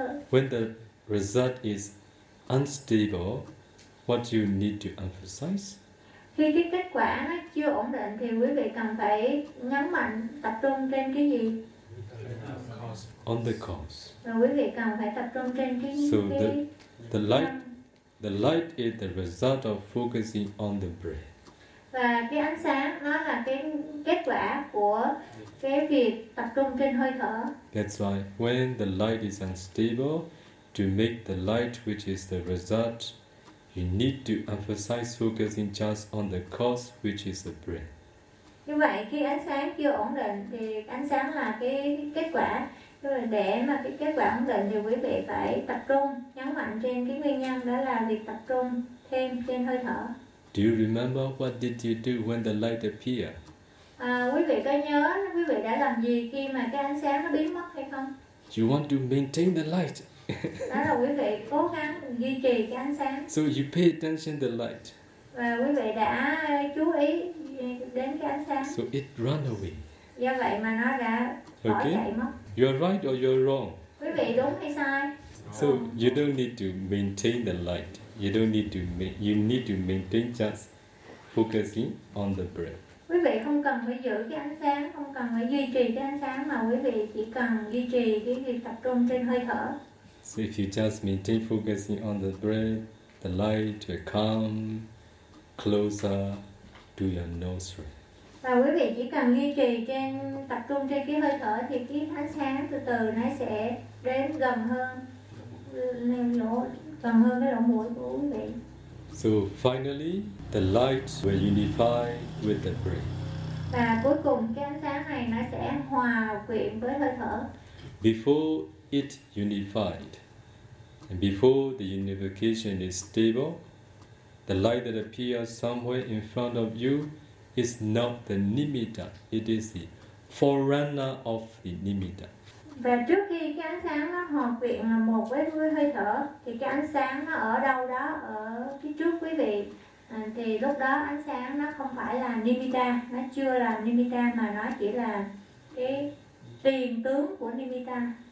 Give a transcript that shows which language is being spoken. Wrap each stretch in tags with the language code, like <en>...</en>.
<en>When the result is unstable, what do you need to emphasize?</en> <vi>Khi cái kết quả nó chưa ổn định thì quý vị cần phải nhấn mạnh tập trung trên cái gì?</vi> <en>On the cause.</en> <vi>Và quý vị cần phải tập trung trên cái gì?</vi> <en>So the light. The light is the result of focusing on the breath.</en> <vi>Và cái ánh sáng nó là cái kết quả của cái việc tập trung trên hơi thở.</vi> <en>That's why when the light is unstable, to make the light which is the result, you need to emphasize focusing just on the cause which is the breath.</en> <vi>Như vậy khi ánh sáng chưa ổn định thì ánh sáng là cái kết quả. Để mà cái kết quả ổn định thì quý vị phải tập trung, nhấn mạnh trên cái nguyên nhân đó là việc tập trung thêm trên hơi thở.</vi> <en>Do you remember what did you do when the light appeared?</en> <vi>Quý vị có nhớ quý vị đã làm gì khi mà cái ánh sáng nó biến mất hay không?</vi> <en>You want to maintain the light.</en> <vi>Đó là quý vị cố gắng duy trì cái ánh sáng.</vi> <en>So you pay attention to the light.</en> <vi>Và quý vị đã chú ý đến cái ánh sáng.</vi> <en>So it run away.</en> <vi>Do vậy mà nó đã bỏ chạy mất.</vi> <en>You are right or you are wrong.</en> <vi>Quý vị đúng hay sai?</vi> <en>So you don't need to maintain the light. You don't need to you need to maintain just focusing on the breath.</en> <vi>Quý vị không cần phải giữ cái ánh sáng, không cần phải duy trì cái ánh sáng mà quý vị chỉ cần duy trì cái việc tập trung trên hơi thở.</vi> <en>So if you just maintain focusing on the breath, the light will come closer to your nostrils.</en> <vi>và quý vị chỉ cần duy trì trên tập trung trên cái hơi thở thì cái ánh sáng từ từ nó sẽ đến gần hơn lên lỗ, gần hơn cái lỗ mũi của quý vị.</vi> <en>So finally, the light will unify with the breath.</en> <vi>Và cuối cùng cái ánh sáng này nó sẽ hòa quyện với hơi thở.</vi> <en>Before it unified, and before the unification is stable, the light that appears somewhere in front of you is not the nimitta. It is the forerunner of the nimitta.</en> <vi>Và trước khi cái ánh sáng nó hòa quyện là một với hơi thở, thì cái ánh sáng nó ở đâu đó ở phía trước quý vị, thì lúc đó ánh sáng nó không phải là nimitta, nó chưa là nimitta mà nó chỉ là cái tiền tướng của nimitta.</vi>